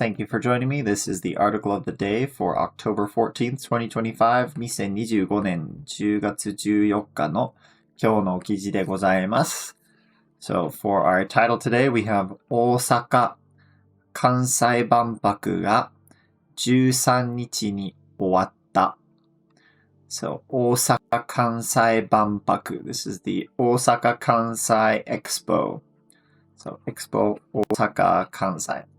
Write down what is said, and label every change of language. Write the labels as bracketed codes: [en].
[en] Thank you for joining me. This is the article of the day for October 14th, 2025. [ja] 2025年10月14日の今日の記事でございます。 [en] So for our title today, we have [ja] 大阪・関西万博が13日に終わった。 [en] So 大阪・関西万博.This is the Osaka Kansai Expo.So Expo Osaka Kansai.